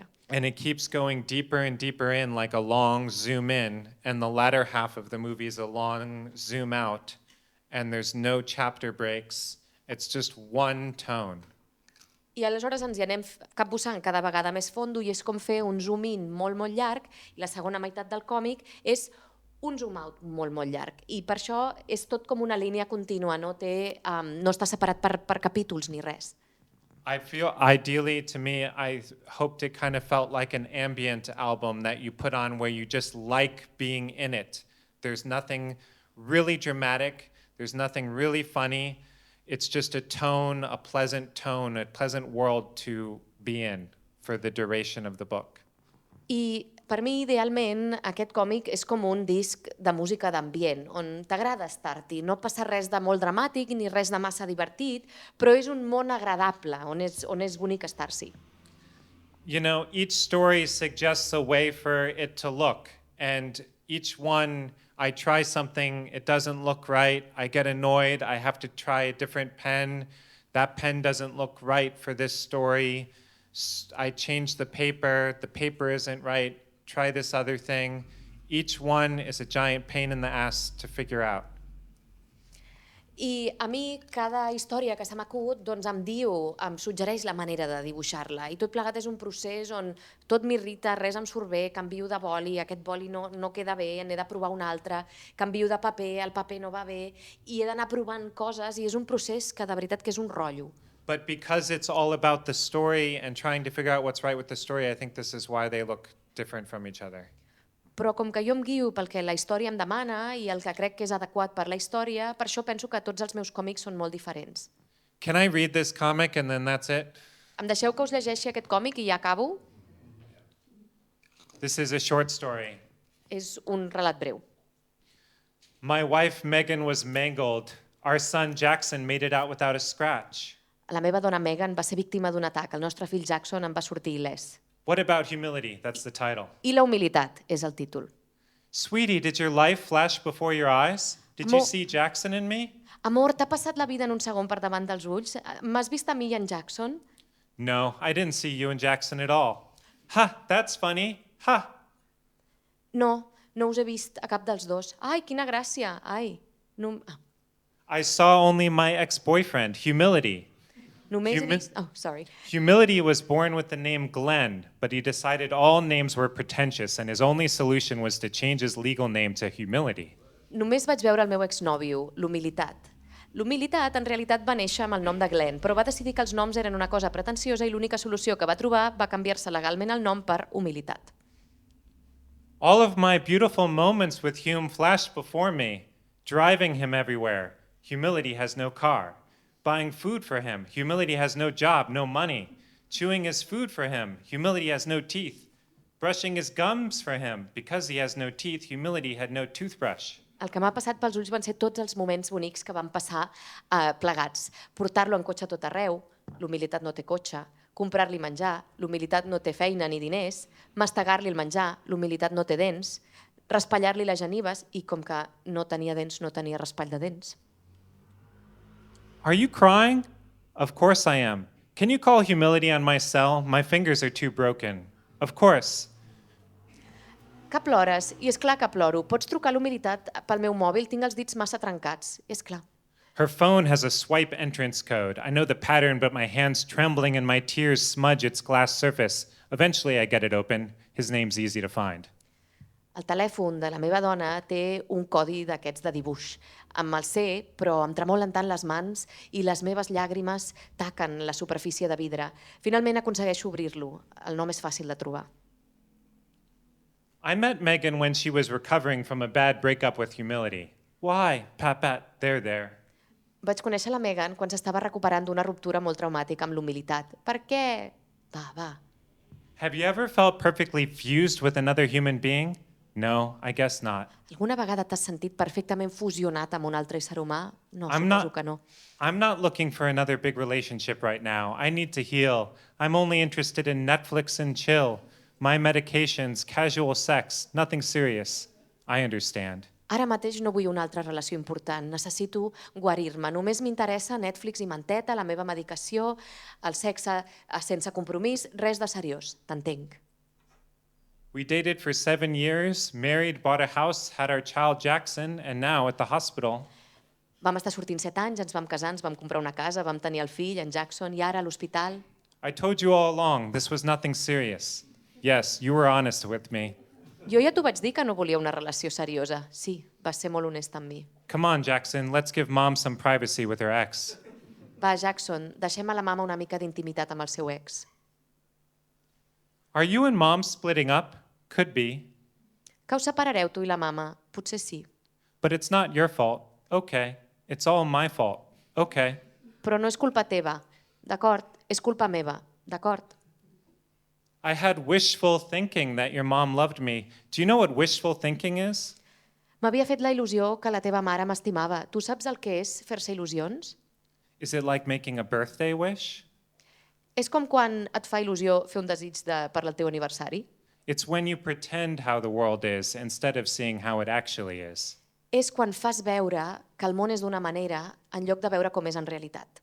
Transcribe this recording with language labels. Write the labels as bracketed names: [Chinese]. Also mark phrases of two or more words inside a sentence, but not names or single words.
[English] And it keeps going deeper and deeper in, like a long zoom in, and the latter half of the movie is a long zoom out, and there's no chapter breaks. It's just one tone. [Catalan] I aleshores ens hi anem capbussant cada vegada més fondo i és com fer un [English] zoom in [Catalan] molt, molt llarg i la segona meitat del còmic és un [English] zoom out [Catalan] molt, molt llarg. I per això és tot com una línia contínua, no està separat per capítols ni res. [English] I feel, ideally, to me, I hoped it kind of felt like an ambient album that you put on where you just like being in it. There's nothing really dramatic. There's nothing really funny. It's just a tone, a pleasant world to be in for the duration of the book. [Catalan] I per mi, idealment, aquest còmic és com un disc de música d'ambient, on t'agrada estar-hi. No passa res de molt dramàtic ni res de massa divertit, però és un món agradable, on és bonic estar-s'hi. [English] You know, each story suggests a way for it to look, and each one, I try something, it doesn't look right, I get annoyed, I have to try a different pen, that pen doesn't look right for this story, I change the paper isn't right, try this other thing. Each one is a giant pain in the ass to figure out. [Catalan] I a mi cada història que se m'acut em diu, em suggereix la manera de dibuixar-la. I tot plegat és un procés on tot m'irrita, res em surt bé, canvio de boli, aquest boli no queda bé, n'he de provar un altre, canvio de paper, el paper no va bé, i he d'anar provant coses i és un procés que de veritat que és un rotllo. [English] But because it's all about the story and trying to figure out what's right with the story, I think this is why they look different from each other. [Catalan] Però com que jo em guio pel que la història em demana i el que crec que és adequat per la història, per això penso que tots els meus còmics són molt diferents. [English] Can I read this comic and then that's it? [Catalan] Em deixeu que us llegeixi aquest còmic i ja acabo? [English] This is a short story. [Catalan] És un relat breu. [English] My wife Megan was mangled. Our son Jackson made it out without a scratch. [Catalan] La meva dona Megan va ser víctima d'un atac. El nostre fill Jackson en va sortir il·lès. [English] What about humility? That's the title. [Catalan] I la humilitat és el títol. [English] Sweetie, did your life flash before your eyes? Did you see Jackson in me? [Catalan] Amor, t'ha passat la vida en un segon per davant dels ulls? M'has vist a mi i en Jackson? [English] No, I didn't see you and Jackson at all. Ha, that's funny. Ha. [Catalan] No, no us he vist a cap dels dos. Ai, quina gràcia. Ai, no... [English] I saw only my ex-boyfriend, Humility. [Catalan] Només he vist... [English] Oh, sorry. Humility was born with the name Glenn, but he decided all names were pretentious and his only solution was to change his legal name to Humility. [Catalan] Només vaig veure el meu exnòvio, l'humilitat. L'humilitat en realitat va néixer amb el nom de Glenn, però va decidir que els noms eren una cosa pretensiosa i l'única solució que va trobar va canviar-se legalment el nom per humilitat. [English] All of my beautiful moments with Hume flashed before me, driving him everywhere. Humility has no car. Buying food for him. Humility has no job, no money. Chewing his food for him. Humility has no teeth. Brushing his gums for him. Because he has no teeth, humility had no toothbrush. [Catalan] El que m'ha passat pels ulls van ser tots els moments bonics que van passar plegats. Portar-lo en cotxe a tot arreu, l'humilitat no té cotxe. Comprar-li menjar, l'humilitat no té feina ni diners. Mastegar-li el menjar, l'humilitat no té dents. Raspallar-li les genives i com que no tenia dents, no tenia raspall de dents. [English] Are you crying? Of course I am. Can you call Humility on my cell? My fingers are too broken. Of course. [Catalan] Que plores? I és clar que ploro. Pots trucar a l'humilitat pel meu mòbil? Tinc els dits massa trencats. És clar. [English] Her phone has a swipe entrance code. I know the pattern, but my hand's trembling and my tears smudge its glass surface. Eventually I get it open. His name's easy to find. [Catalan] El telèfon de la meva dona té un codi d'aquests de dibuix. Em el sé, però em tremolen tant les mans i les meves llàgrimes taquen la superfície de vidre. Finalment aconsegueixo obrir-lo. El nom és fàcil de trobar. [English] I met Megan when she was recovering from a bad breakup with Humility. Why? Pat, there. [Catalan] Vaig conèixer la Megan quan s'estava recuperant d'una ruptura molt traumàtica amb l'humilitat. Per què? Va. [English] Have you ever felt perfectly fused with another human being? No, I guess not. [Catalan] Alguna vegada t'has sentit perfectament fusionat amb un altre ésser humà? No, suposo que no. [English] I'm not looking for another big relationship right now. I need to heal. I'm only interested in Netflix and chill. My medications, casual sex, nothing serious. I understand. [Catalan] Ara mateix no vull una altra relació important, necessito guarir-me. Només m'interessa Netflix i manteta, la meva medicació, el sexe sense compromís, res de seriós, t'entenc. [English] We dated for 7 years, married, bought a house, had our child Jackson, and now at the hospital. [Catalan] Vam estar sortint 7 anys, ens vam casar, ens vam comprar una casa, vam tenir el fill, en Jackson, i ara a l'hospital. [English] I told you all along this was nothing serious. Yes, you were honest with me. [Catalan] Jo ja t'ho vaig dir que no volia una relació seriosa. Sí, vas ser molt honest amb mi. [English] Come on, Jackson, let's give mom some privacy with her ex. [Catalan] Va, Jackson, deixem a la mama una mica d'intimitat amb el seu ex. [English] Are you and mom splitting up? Could be. [Catalan] Que us separareu, tu i la mama? Potser sí. [English] But it's not your fault. Okay. It's all my fault. Okay. [Catalan] Però no és culpa teva. D'acord, és culpa meva. D'acord. [English] I had wishful thinking that your mom loved me. Do you know what wishful thinking is? [Catalan] M'havia fet la il·lusió que la teva mare m'estimava. Tu saps el que és fer-se il·lusions? [English] Is it like making a birthday wish? [Catalan] És com quan et fa il·lusió fer un desig per al teu aniversari. [English] It's when you pretend how the world is instead of seeing how it actually is. [Catalan] És quan fas veure que el món és d'una manera en lloc de veure com és en realitat.